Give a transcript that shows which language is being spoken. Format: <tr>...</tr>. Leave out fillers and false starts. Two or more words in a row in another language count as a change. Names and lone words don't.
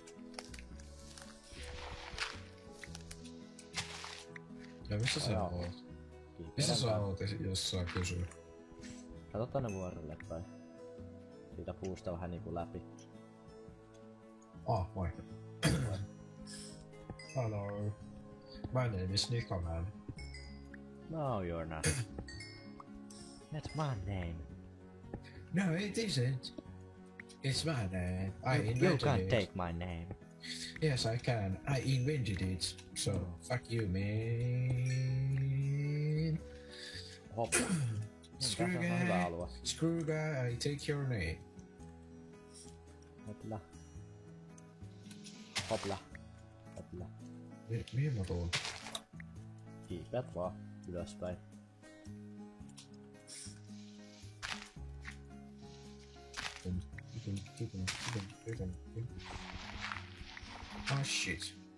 <fi>Ja missä sä oot? Missä sä oot, jos saa kysyä? Kato tänne vuorelle päin. Siitä puusta vähän niinku läpi. Moi.</fi> <en>Hello. My name is Nico Man. No, you're not. That's my name. No, it isn't. It's my name. I You invented can't it. take my name. Yes, I can. I invented it. So, fuck you, man.</en> <fi>Hopla.</fi> <en>Screw</en> <fi>Tässä on hyvä</fi> <en>guy.</en> <fi>alue.</fi> <en>Screw guy, I take your name.</en> <fi>Hopla. Hopla. Hopla. Mihin mä tuun? Hiipeät vaan ylöspäin.</fi> <en>Oh shit.</en>